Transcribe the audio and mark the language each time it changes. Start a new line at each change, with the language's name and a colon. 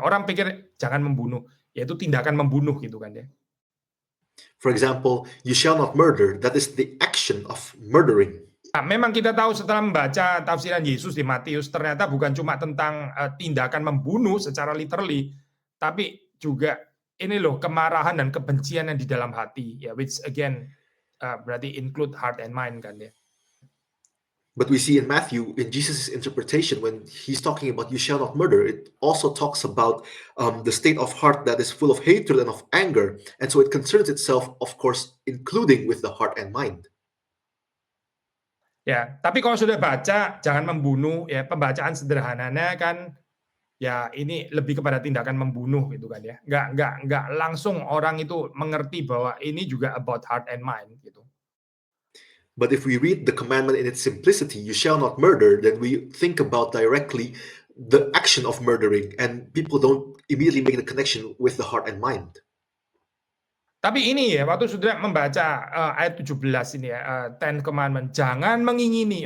Indonesian: Orang pikir jangan membunuh, yaitu tindakan membunuh gitu kan ya.
English: For example, you shall not murder. That is the action of murdering.
Indonesian: Nah, memang kita tahu setelah membaca tafsiran Yesus di Matius, ternyata bukan cuma tentang tindakan membunuh secara literally, tapi juga ini loh kemarahan dan kebencian yang di dalam hati, ya,
English: which again
Indonesian: berarti include
English: heart and mind
Indonesian: kan ya.
English: But we see in Matthew, in Jesus' interpretation, when he's talking about you shall not murder, it also talks about the state of heart that is full of hatred and of anger. And so it concerns itself, of course, including with the heart and mind.
Indonesian: Ya, tapi kalau sudah baca, jangan membunuh, ya pembacaan sederhananya kan, ya ini lebih kepada tindakan membunuh gitu kan ya. Nggak langsung orang itu mengerti bahwa ini juga
English: about heart and mind
Indonesian: gitu.
English: But if we read the commandment in its simplicity, you shall not murder, then we think about directly the action of murdering, and people don't immediately make the connection with the heart and mind.
Indonesian: Tapi ini ya, waktu sudah membaca ayat 17 ini ya, Ten Commandment, jangan mengingini.